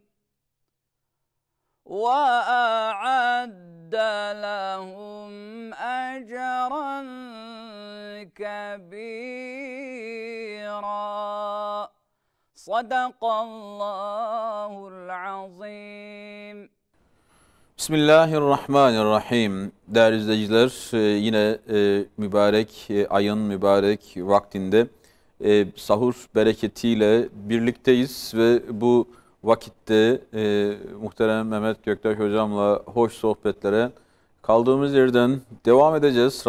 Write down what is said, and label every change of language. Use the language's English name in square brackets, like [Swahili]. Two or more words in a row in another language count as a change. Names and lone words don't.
[Arabic] وأعد لهم أجرا كبيرا. صدق الله العظيم. Bismillahirrahmanirrahim. [Turkish] Değerli izleyiciler, yine mübarek ayın mübarek vaktinde sahur bereketiyle birlikteyiz ve bu vakitte muhterem Mehmet Göktaş hocamla hoş sohbetlere kaldığımız yerden devam edeceğiz.